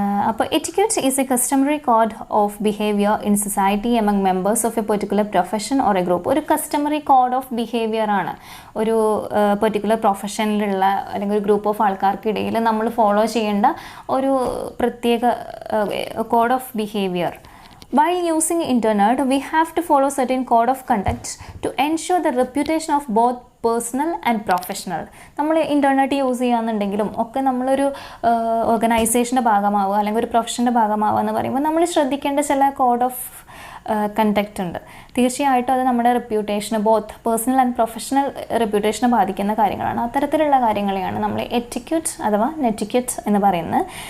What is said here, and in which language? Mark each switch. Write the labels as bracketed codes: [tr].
[ml] അപ്പോൾ [en] Etiquettes is a customary code of behaviour in society among members of a particular profession or a group. [ml] ഒരു customary code of behaviour ആണ് ഒരു particular പ്രൊഫഷനിലുള്ള അല്ലെങ്കിൽ ഒരു group of ആൾക്കാർക്കിടയിൽ നമ്മൾ follow ചെയ്യേണ്ട ഒരു പ്രത്യേക code of behaviour. [en] While using internet, we have to follow certain code of conduct to ensure the reputation of both personal and professional. [ml] നമ്മൾ internet use ചെയ്യാന്നുണ്ടെങ്കിലും ഒക്കെ നമ്മളൊരു ഓർഗനൈസേഷൻ്റെ ഭാഗമാവുക അല്ലെങ്കിൽ ഒരു പ്രൊഫഷൻ്റെ ഭാഗമാവുക എന്ന് പറയുമ്പോൾ നമ്മൾ ശ്രദ്ധിക്കേണ്ട ചില കോഡ് ഓഫ് കണ്ടക്റ്റ് ഉണ്ട്. തീർച്ചയായിട്ടും അത് നമ്മുടെ റെപ്യൂട്ടേഷന്, [en] both personal and professional [ml] റെപ്യൂട്ടേഷനെ ബാധിക്കുന്ന കാര്യങ്ങളാണ്. അത്തരത്തിലുള്ള കാര്യങ്ങളെയാണ് നമ്മൾ എറ്റിക്യൂട്ട് അഥവാ നെറ്റിക്യൂട്ട് എന്ന് പറയുന്നത്.